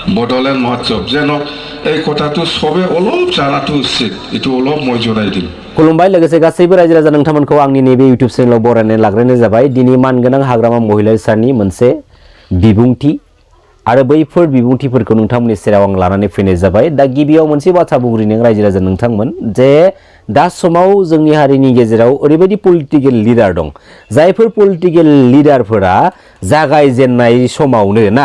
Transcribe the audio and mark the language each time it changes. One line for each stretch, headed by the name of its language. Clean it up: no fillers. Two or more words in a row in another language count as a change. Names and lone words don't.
Assamese: বড়োলেণ্ড মহোৎসৱ যেন এই কথাটো সবে অলপ জানাটো উচিত এটো অলপ মই জনাই দিম
Bodo: खुलुमबाय लोगोसे गासैबो रायजो राजा नोंथांमोनखौ आंनि नैबे इउटिउब चेनेलाव बरायनानै लाग्रोनाय जाबाय दिनै मानगोनां हाग्रामा महिला साननि मोनसे बिबुंथि आरो बैफोर बिबुंथिफोरखौ नोंथांमोननि सेराव आं लानानै फैनाय जाबाय दा गिबियाव मोनसे बाथ्रा बुंग्रोनो रायजो राजा नोंथांमोन जे दा समाव जोंनि हारिनि गेजेराव ओरैबायदि
English: political leader
Bodo: दं जायफोर पलिटिकल लिडारफोरा जागायजेननाय समावनो ना